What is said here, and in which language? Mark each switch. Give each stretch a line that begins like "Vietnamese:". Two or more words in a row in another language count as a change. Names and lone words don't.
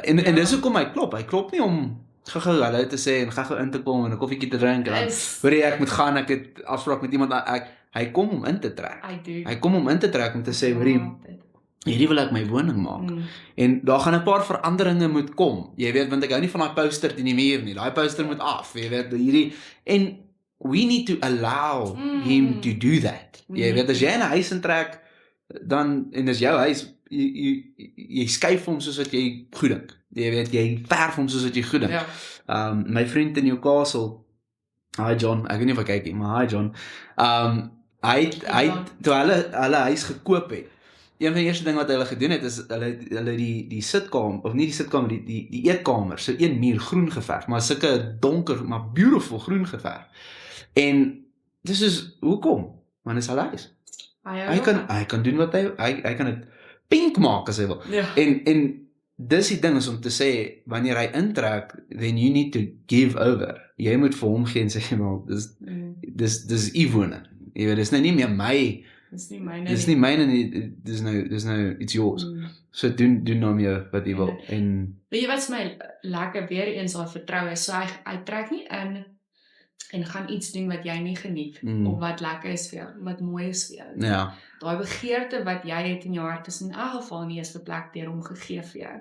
Afrikaans: En dis hoekom hy klop nie om gou hallo te sê, en gou in te kom, en 'n koffietjie te drink, en dan, hoorie, ek moet gaan, ek het afspraak met iemand, hy kom om in te trek. Hy kom om in te trek, om te sê, hoorie, hierdie wil ek my woning maak. En daar gaan 'n paar veranderinge moet kom. Jy weet, want ek hou nie van daai poster teen die muur nie. Daai poster moet af. Jy weet, hierdie, en
English: we need to allow him to do that.
Afrikaans: Jy weet, as jy in 'n huis intrek, dan, en dis jou huis, jy skuif hom soos wat jy goed dink. Jy weet, jy verf hom soos wat jy goed dink. My vriend in Newcastle, hi John, ek weet nie of hy kyk nie, maar hi John, hy toe hulle huis gekoop het, een van die eerste ding wat hulle gedoen het, is hulle die sitkamer, of nie die sitkamer, die eetkamer, so een muur groen geverf, maar sulke donker, maar beautiful groen geverf. En dis is, hoekom? Want is hulle huis. Hy kan doen wat hy kan het pink maak as hy wil. En dis die ding is om te sê, wanneer hy intrek,
English: then you need to give over.
Afrikaans: Jy moet vir hom gee en sê, maar dis u woning. Jy weet, dis nou nie meer my, dis nie myne nie, dis nou
English: it's yours.
Afrikaans: So doen nou meer wat jy wil. En weet jy wat is my lekker, weer eens haar vertroue, so hy trek nie in en gaan iets doen wat jy nie geniet, of wat lekker is vir jou, wat mooi is vir jou. Daai begeerte wat jy het in jou hart is in elk geval nie eens verplek deur hom gegee vir jou.